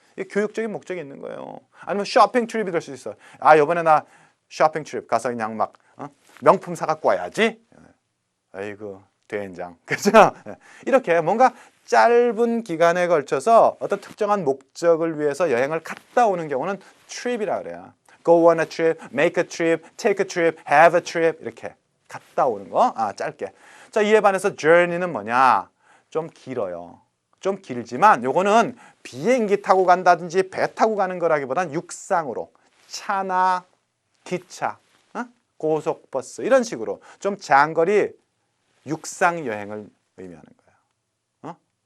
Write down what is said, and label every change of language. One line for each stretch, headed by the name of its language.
Korean: 교육적인 목적이 있는 거예요. 아니면 쇼핑 트립이 될 수 있어. 아, 이번에 나 쇼핑 트립 가서 그냥 막 명품 사갖고 와야지. 아이고, 된장. 그죠? 이렇게 뭔가 짧은 기간에 걸쳐서 어떤 특정한 목적을 위해서 여행을 갔다 오는 경우는 trip이라 그래요.
English: Go on a trip, make a trip, take a trip, have a trip
Korean: 이렇게 갔다 오는 거. 짧게. 자, 이에 반해서 journey는 뭐냐? 좀 길어요. 좀 길지만 요거는 비행기 타고 간다든지 배 타고 가는 거라기보단 육상으로 차나 기차, 고속버스 이런 식으로 좀 장거리 육상 여행을 의미하는 거예요.